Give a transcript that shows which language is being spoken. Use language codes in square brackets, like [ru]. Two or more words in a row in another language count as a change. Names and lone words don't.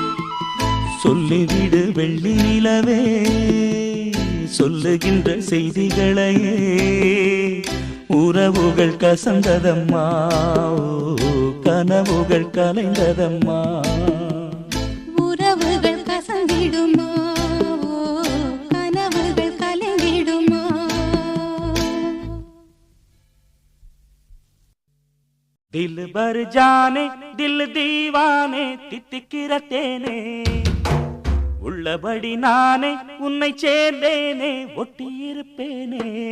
[ta] சொல்லிவிடு வெள்ளி நிலவே சொல்லுகின்ற செய்திகளை உறவுகள் கசந்ததம்மா கனவுகள் கலைந்ததம்மா உறவுகள் கசந்திடுமா கனவுகள் கலங்கிடுமா [hi] दिल भर जाने दिल दीवाने [ta] தித்திக்கிற தேனே உள்ளபடி நானே உன்னை சேர்ந்தேனே ஒட்டியிருப்பேனே